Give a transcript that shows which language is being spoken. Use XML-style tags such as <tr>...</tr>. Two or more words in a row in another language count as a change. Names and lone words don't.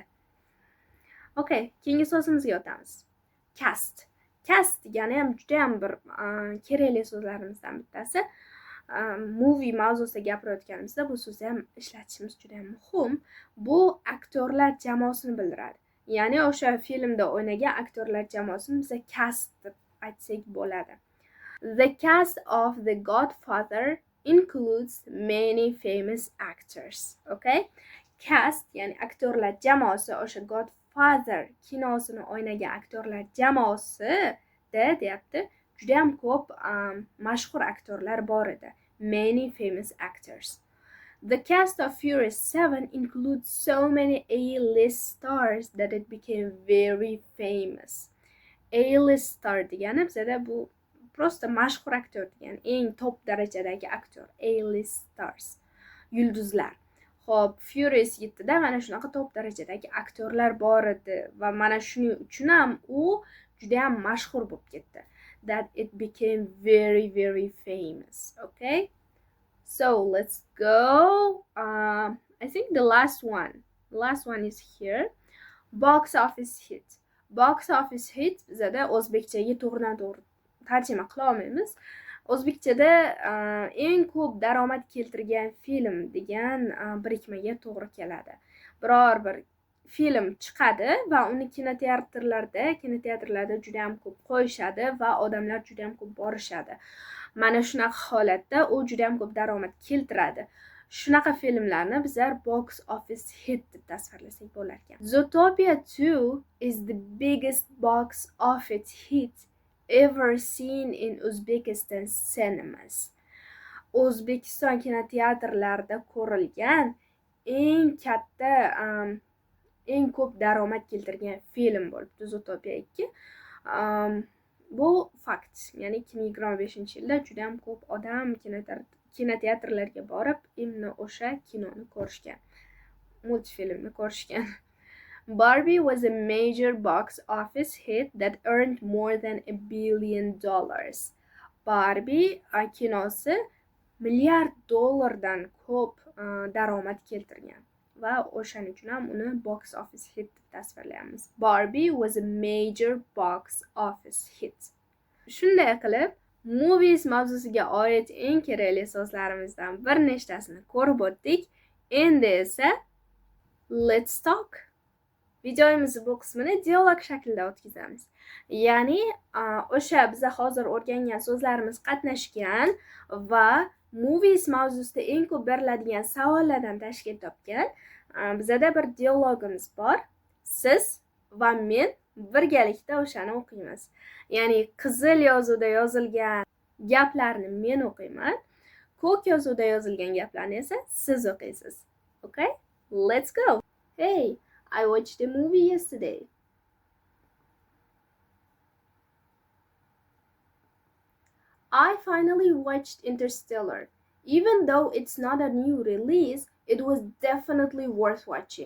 <uz>Okay, keyingi so'zimizga o'tamiz. Cast degani ham judayam bir kerakli so'zlarimizdan bittasi. Movie mavzusida gapirayotganimizda bu so'zni ham ishlatishimiz juda ham muhim. Bu aktyorlar jamoasini bildiradi. Ya'ni o'sha filmda o'ynagan aktyorlar jamoasini biz cast deb aytsak bo'ladi.</uz> <en>The cast of The Godfather includes many famous actors. Okay?</en> <uz>Cast ya'ni aktyorlar jamoasi, o'sha Godfather kinosini o'ynagan aktyorlar jamoasida deyapti. Juda ham ko'p mashhur aktyorlar bor edi.</uz> <en>Many famous actors. The cast of Furious 7 includes so many A-list stars that it became very famous.</en> <uz>A-list star degani bizada bu prosta mashhur aktyor degani, eng top darajadagi aktyor.</uz> <en>A-list stars. Yulduzlar.</en> <uz>Xo'p, Furious 7da mana shunaqa top darajadagi aktyorlar bor edi va mana shuning uchun ham u juda ham mashhur bo'lib ketdi.</uz> <en>That it became very, very famous. Okay? So let's go. I think the last one is here. Box office hit. Box office hit</en> <uz>bizada o'zbekchaga to'g'ridan-to'g'ri tarjima qila olmaymiz. O'zbekchada eng ko'p daromad keltirgan film degan birikmaga to'g'ri keladi. Biror bir film chiqadi va uni kinoteatrlarda juda ham ko'p qo'yishadi va odamlar juda ham ko'p borishadi. Mana shunaqa holatda u juda ham ko'p daromad keltiradi. Shunaqa filmlarni bizlar</uz> <en>box office hit</en> <uz>deb tasvirlasak bo'lar ekan.</uz> <en>Zootopia 2 is the biggest box office hit ever seen in Uzbekistan cinemas.</en> <uz>O'zbekiston kinoteatrlarida ko'rilgan eng katta, eng ko'p daromad keltirgan film bo'libdi Zootopia 2. Bu fakt. Ya'ni 2025-yilda juda ham ko'p odam kinoteatrlarga borib, imni o'sha kinoni ko'rishgan. Multfilmni ko'rishgan.</uz> <en>Barbie was a major box office hit that earned more than $1 billion.</en> <uz>Barbie kinosi milliard dollardan ko'p daromad keltirgan va o'shaning uchun ham uni</uz> <en>box office hit</en> <uz>deb tasvirlaymiz.</uz> <en>Barbie was a major box office hit.</en> <uz>Shunday qilib, movies mavzusiga oid eng kerakli so'zlarimizdan bir nechtasini ko'rib o'tdik. Endi esa</uz> <en>let's talk.</en> <uz>Videomizni bu qismini dialog shaklida o'tkazamiz. Ya'ni o'sha biz hozir o'rgangan so'zlarimiz qatnashgan va movies mavzusida eng ko'p beriladigan savollardan tashkil topgan bizada bir dialogimiz bor. Siz va men birgalikda o'shani o'qiymiz. Ya'ni qizil yozuvda yozilgan gaplarni men o'qiyman, ko'k yozuvda yozilgan gaplarni esa siz o'qiysiz.</uz> <en>Okay? Let's go. Hey, I watched a movie yesterday. I finally watched Interstellar. Even though it's not a new release, it was definitely worth watching.</en>